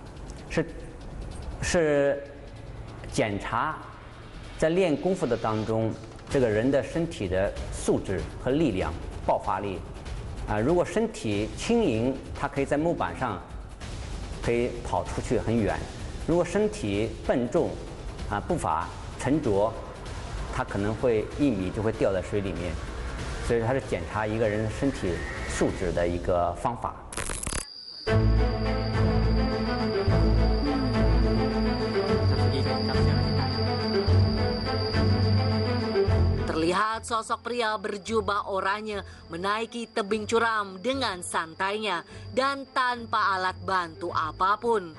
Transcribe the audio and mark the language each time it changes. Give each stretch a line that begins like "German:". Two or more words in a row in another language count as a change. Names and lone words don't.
Chinese: 是检查在练功夫的当中这个人的身体的素质和力量、爆发力，如果身体轻盈，他可以在木板上可以跑出去很远；如果身体笨重，步伐沉着，他可能会1米就会掉在水里面，所以它是检查一个人身体素质的一个方法。
Indonesian: Terlihat sosok pria berjubah oranye menaiki tebing curam dengan santainya dan tanpa alat bantu apapun.